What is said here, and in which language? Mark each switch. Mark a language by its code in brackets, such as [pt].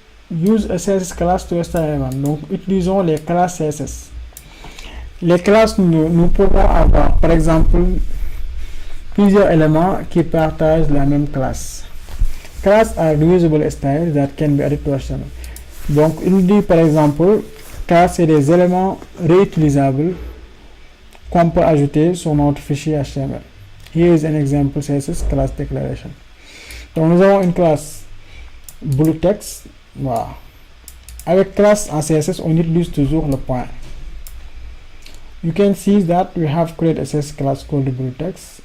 [en] Use a CSS class to style element. [fr] Donc utilisons les classes CSS. Les classes nous pouvons avoir par exemple plusieurs éléments qui partagent la même classe. [en] Classes are reusable styles that can be added to HTML. [fr] Donc il nous dit par exemple classes c'est des éléments réutilisables qu'on peut ajouter sur notre fichier HTML. [en] Here is an example CSS class declaration. [fr] Donc nous avons une classe blue text. Voilà. Avec classe en CSS, on utilise toujours le point. [en] you can see that we have created a CSS class called blue text.